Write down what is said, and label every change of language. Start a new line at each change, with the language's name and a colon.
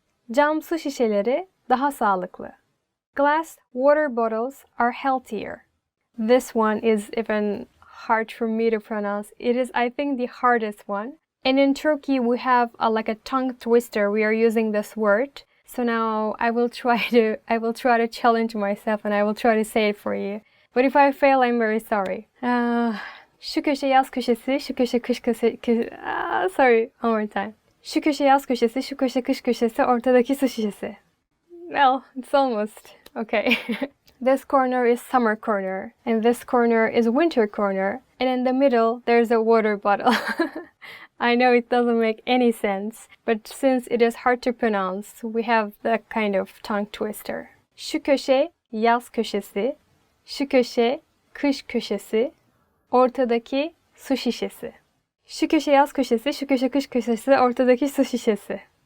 Turkish: Cam su şişeleri daha sağlıklı.
English: Glass water bottles are healthier. This one is even hard for me to pronounce. It is, I think, the hardest one. And in Turkey, we have like a tongue twister. We are using this word. So now I will try to challenge myself and I will try to say it for you. But if I fail, I'm very sorry.
Turkish: Şu köşe yaz köşesi, şu köşe kış köşesi.
English: Sorry, one more time.
Turkish: Şu köşe yaz köşesi, şu köşe kış köşesi, ortadaki su şişesi.
English: Well, it's almost. Okay. This corner is summer corner, and this corner is winter corner, and in the middle there's a water bottle. I know it doesn't make any sense, but since it is hard to pronounce, we have that kind of tongue twister.
Turkish: Şu köşe yaz köşesi, şu köşe kış köşesi, ortadaki su şişesi. Şu köşe yaz köşesi, şu köşe kış köşesi, ortadaki su şişesi.